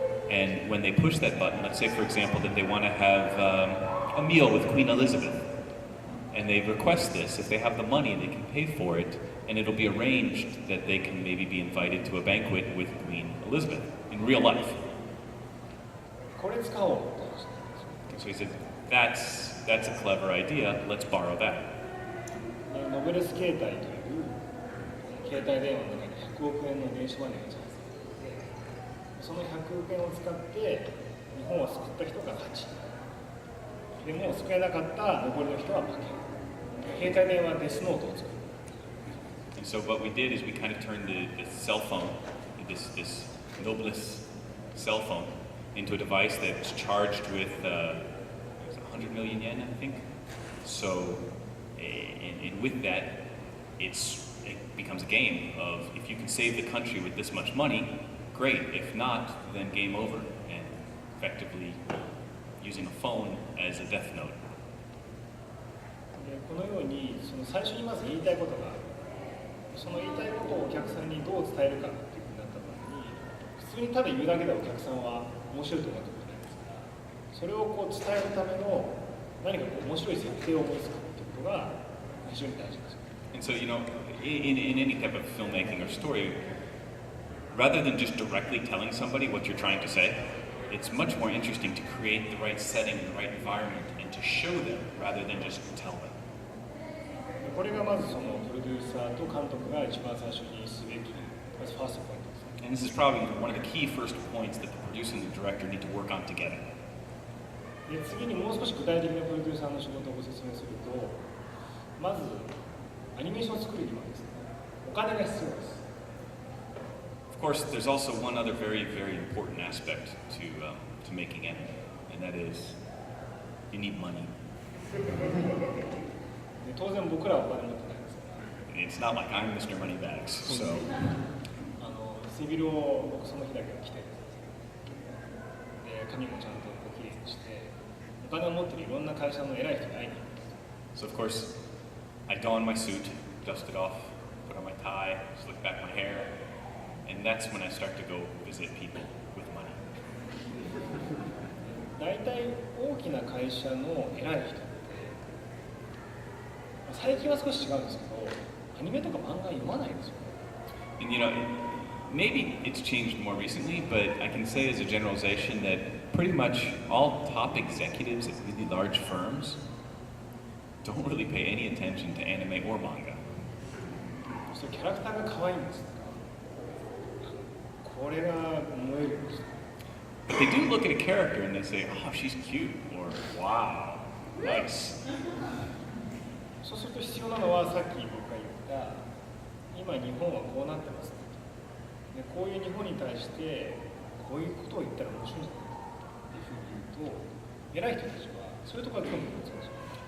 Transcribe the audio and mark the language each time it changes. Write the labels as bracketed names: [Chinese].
[English] And when they push that button, let's say, for example, that they want to have a meal with Queen Elizabeth, and they request this, if they have the money, they can pay for it, and it'll be arranged that they can maybe be invited to a banquet with Queen Elizabeth in real life. [Japanese] これ使おうって話なんですよ。 [English] So he said, that's a clever idea, let's borrow that. [Japanese] ノベルス携帯という携帯電話の中に100億円の電子マネーがチャージされていて、その100億円を使って日本を救った人が勝ち、でも救えなかった残りの人は負ける。携帯電話デスノートを作る。 [English] And so what we did is we kind of turned the cell phone, this noblest cell phone, into a device that's charged with 100 million yen, I think. So, and with that, it becomes a game of if you can save the country with this much money, great. If not, then game over. And effectively using a phone as a death note. [Japanese] でこのようにその最初にまず言いたいことがある。その言いたいことをお客さんにどう伝えるかっていうふうになった場合に、普通にただ言うだけでお客さんは面白いと思ってくれないですから、それをこう伝えるための何かこう面白い設定を思いつくっていうことが非常に大事です。 [English] And so, in any type of filmmaking or story, rather than just directly telling somebody what you're trying to say, it's much more interesting to create the right setting, the right environment, and to show them rather than just tell them. [Japanese] これがまずそのプロデューサーと監督が一番最初にすべきまずファーストポイントですね。 [English] And this is probably one of the key first points that the producer and the director need to work on together. [Japanese] で次にもう少し具体的なプロデューサーの仕事をご説明すると、まずアニメーションを作るにはですね、お金が必要です。 [English] Of course, there's also one other very, very important aspect to making anime, and that is you need money. [Japanese] で当然僕らはお金持ってないですから。 [English] It's not like I'm Mr. Moneybags, so [Japanese] 背広を僕その日だけは着て、で髪もちゃんときれいにして、お金を持ってるいろんな会社の偉い人に会いに行くんです。 [English] of course, I don my suit, dust it off, put on my tie, slick back my hair, And that's when I start to go visit people with money. [Japanese] 大体大きな会社の偉い人って最近は少し違うんですけど、アニメとか漫画読まないんですよ。 [English] And you know, maybe it's changed more recently, but I can say as a generalization that pretty much all top executives at really large firms don't really pay any attention to anime or manga. [Japanese] そしてキャラクターが可愛いんです。これが燃えるんです。 [English] But they do look at a character and they say, oh, she's cute, or wow, nice. [Japanese] そうすると必要なのはさっき僕が言った今日本はこうなってますね。でこういう日本に対してこういうことを言ったら面白いんじゃないかっていうふうに言うと偉い人たちはそういうところが興味を持つんですよ。